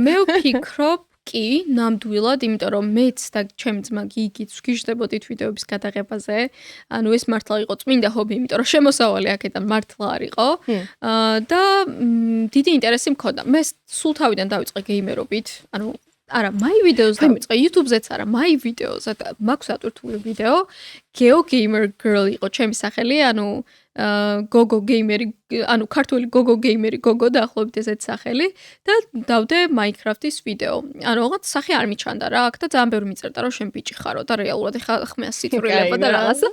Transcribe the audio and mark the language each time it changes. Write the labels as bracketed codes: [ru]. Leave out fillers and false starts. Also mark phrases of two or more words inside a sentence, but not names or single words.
[ka] მე ვფიქრობ კი, ნამდვილად, იმიტომ რომ მეც და ჩემი ძმა გიგიც ვგიჟდებოდით ვიდეოების გადაღებაზე. ანუ ეს მართლა იყო წმინდა ჰობი, იმიტომ რომ შემოსავალი აქედან მართლა არ იყო. და დიდი ინტერესი მქონდა. მე სულ თავიდან დავიწყე გეიმერობით. ანუ არა, [en] my videos [ka] დავიწყე YouTube-ზეც არა, [en] my videos. [ka] მაქვს ატვირთული ვიდეო. Geo Gamer Girl იყო ჩემი სახელი, ანუ Gogo Gamer, ანუ ქართული Gogo Gamer, Gogo დაახლოებით ესეთ სახელი და დავდე Minecraft-ის ვიდეო. ანუ რაღაც სახე არ მიჩანდა რა, აქ და ძალიან ბევრი მიწერდა რომ შენ ბიჭი ხარო და რეალურად ეხა ხმეა სიწვრილება და რაღაცა.